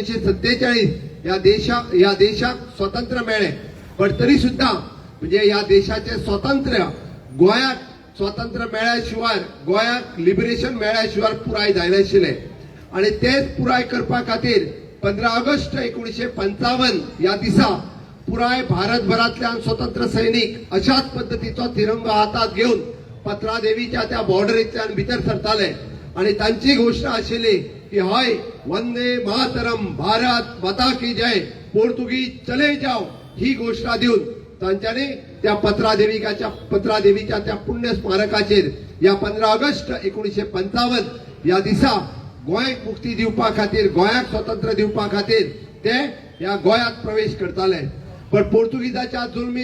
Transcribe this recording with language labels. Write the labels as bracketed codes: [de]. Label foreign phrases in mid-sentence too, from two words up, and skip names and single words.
[kok] 1947 या देशाक स्वातंत्र्य मेळ्ळे पण तरी सुद्धा म्हणजे या देशाचे स्वातंत्र्य गोंयाक स्वातंत्र्य मेळ्ळ्या शिवाय गोंयाक लिबरेशन मेळ्ळ्या शिवाय पुराय जायनाशिल्लें आणि तेच पुराय करपा खातीर 15 ऑगस्ट 1955 या दिसा पुराय भारतभरातल्यान स्वतंत्र सैनिक अशाच पद्धतीचो तिरंगो हातात घेऊन पत्रादेवीच्या त्या बॉर्डरींतल्यान भितर सरताले आणि तांची घोषणा आशिल्ली की हय [sa] वंदे मातरम [hi] भारत माता की जय पोर्तुगीज चले जाओ [kok] ही घोषणा दिवन तांच्यानी त्या पत्रादेवीच्या त्या पुण्य स्मारकाचेर या 15 ऑगस्ट 1955 या दिसा गोंयाक मुक्ती दिवपा खातीर गोंयाक स्वातंत्र्य दिवपा खातीर ते या गोंयांत प्रवेश करताले पण पोर्तुगीजाच्या जुलमी